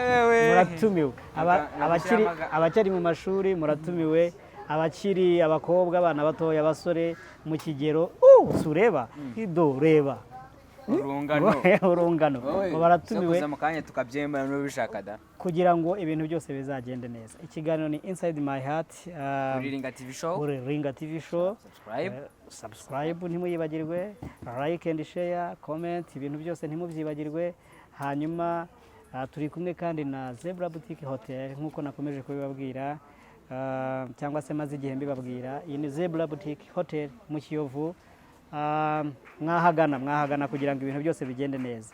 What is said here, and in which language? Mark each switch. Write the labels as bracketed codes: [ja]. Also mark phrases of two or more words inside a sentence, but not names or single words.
[rw] Abakiri mu mashuri muratumiwe, abakiri abakobwa, abana batoya, abasore mu kigero ureba reba urungano baratumiwe mu kanya tukabyemera n'ubishaka da, kugira ngo ibintu byose bizagende neza. Ikiganiro ni Inside My Heart, Ringa TV Show. Subscribe ntimuyibagirwe, [en] like and share, [rw] comment, ibintu byose ntimubyibagirwe. Hanyuma turi kumwe kandi na Zebra Boutique Hotel nk'uko nakomeje kubibabwira, cyangwa se maze igihe mbibabwira. Iyi ni Zebra Boutique Hotel mu Kiyovu. Mwahagana kugira ngo ibintu byose bigende neza.